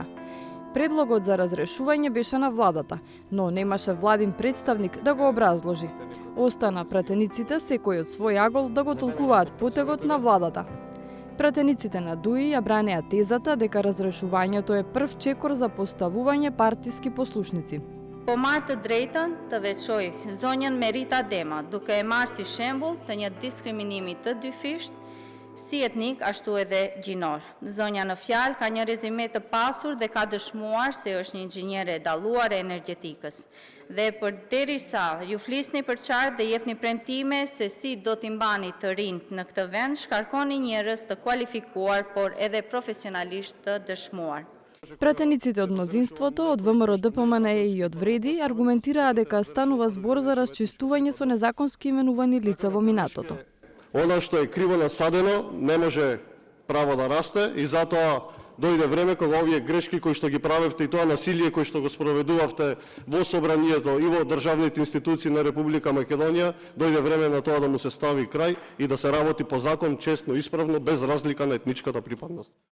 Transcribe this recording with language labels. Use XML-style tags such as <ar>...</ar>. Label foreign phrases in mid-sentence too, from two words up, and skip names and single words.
<mk>Предлогот за разрешување беше на владата, но немаше владин представник да го образложи. Остана пратениците секој од свој агол да го толкуваат потегот на владата. Пратениците на ДУИ ја бранеа тезата дека разрешувањето е прв чекор за поставување партиски послушници.</mk> <sq>Po marrë të drejtën të veçoj zonjën Merita Dema, duke e marrë si shembull të një diskriminimi të dyfisht, si etnik ashtu edhe gjinor. Zonja në fjalë ka një rezime të pasur dhe ka dëshmuar se është një inxhiniere e dalluar e energjetikës. Dhe përderisa ju flisni për qartë dhe jepni premtime se si do t'i mbani të rinjt në këtë vend, shkarkoni njerëz të kualifikuar, por edhe profesionalisht të dëshmuar.</sq> <mk>Пратениците од мнозинството, од ВМРО ДПМНЕ и од Вреди аргументираа дека станува збор за расчистување со незаконски именувани лица во минатото. Она што е криво насадено не може право да расте и затоа дојде време кога овие грешки кои што ги правевте и тоа насилие кои што го спроведувавте во собранието и во државните институции на Република Македонија, дојде време на тоа да му се стави крај и да се работи по закон, честно, исправно, без разлика на етничката припадност.</mk>